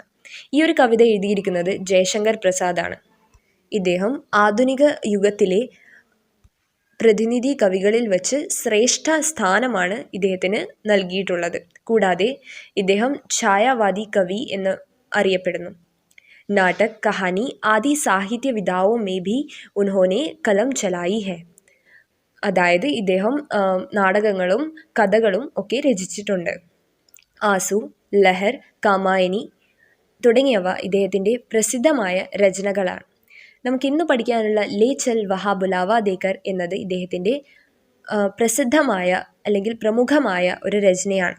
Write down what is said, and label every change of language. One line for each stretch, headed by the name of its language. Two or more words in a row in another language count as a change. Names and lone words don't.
Malayalam: ഈ ഒരു കവിത എഴുതിയിരിക്കുന്നത് ജയശങ്കർ പ്രസാദാണ്. ഇദ്ദേഹം ആധുനിക യുഗത്തിലെ പ്രതിനിധി കവികളിൽ വച്ച് ശ്രേഷ്ഠ സ്ഥാനമാണ് ഇദ്ദേഹത്തിന് നൽകിയിട്ടുള്ളത്. കൂടാതെ ഇദ്ദേഹം ഛായാവാദി കവി എന്ന് അറിയപ്പെടുന്നു.
Hindi: नाटक, कहानी आदि साहित्य വിധാओं में भी उन्होंने कलम चलाई है.
Malayalam: അതായത് ഇദ്ദേഹം നാടകങ്ങളും കഥകളും ഒക്കെ രചിച്ചിട്ടുണ്ട്. ആസു, ലഹർ, കാമായനി തുടങ്ങിയവ ഇദ്ദേഹത്തിൻ്റെ പ്രസിദ്ധമായ രചനകളാണ്. നമുക്കിന്ന് പഠിക്കാനുള്ള ലേ ചൽ വഹാ ബുലാവ ദേക്കർ എന്നത് ഇദ്ദേഹത്തിൻ്റെ പ്രസിദ്ധമായ അല്ലെങ്കിൽ പ്രമുഖമായ ഒരു രചനയാണ്.